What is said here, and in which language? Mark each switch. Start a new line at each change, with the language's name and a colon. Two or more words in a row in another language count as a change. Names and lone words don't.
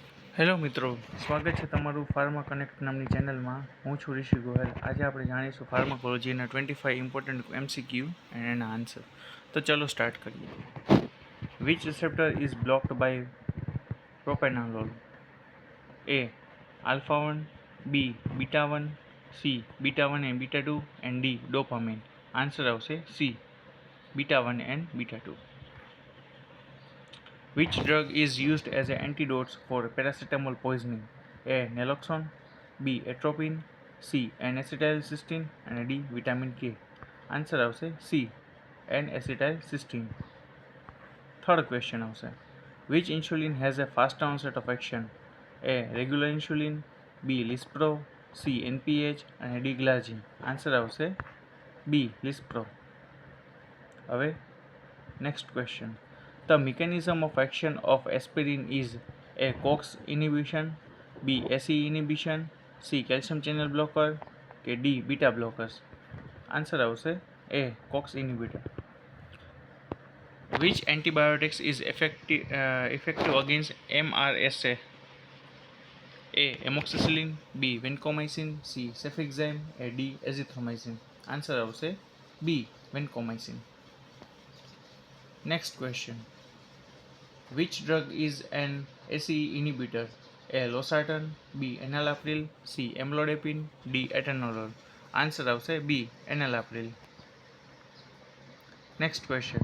Gujarati: હેલો મિત્રો, સ્વાગત છે તમારું ફાર્મા કનેક્ટ નામની ચેનલમાં. હું છું ઋષિ ગોહેલ. આજે આપણે જાણીશું ફાર્માકોલોજીના 25
English: important MCQ
Gujarati: અને એના આન્સર. તો ચલો સ્ટાર્ટ કરીએ.
English: Which receptor is blocked by propranolol? A. Alpha 1, B. Beta 1, C. Beta 1 and Beta 2 and D. Dopamine.
Gujarati: આન્સર આવશે
English: C. Beta 1 and Beta 2. Which drug is used as an antidote for paracetamol poisoning? A. Naloxone, B. Atropine, C. N-acetylcysteine and D. Vitamin K.
Gujarati: આન્સર આવશે
English: C. N-acetylcysteine. third question આવશે. Which insulin has a fast onset of action? A. Regular insulin, B. Lispro, C. NPH અને D. Glargine.
Gujarati: આન્સર આવશે
English: B. Lispro. હવે next question. The mechanism of action of aspirin is A. COX inhibition, B. ACE inhibition, C. Calcium channel blocker કે D. Beta blockers.
Gujarati: આન્સર આવશે
English: A. COX inhibitor. Which antibiotics is effective against MRSA? A. Amoxicillin, B. Vancomycin, C. Cefixime and D. Azithromycin.
Gujarati: આન્સર આવશે
English: B. Vancomycin. Next question. Which drug is an ACE inhibitor? A. Losartan, B. Enalapril, C. Amlodipine, D. Atenolol. Answer આવશે B. Enalapril. Next question.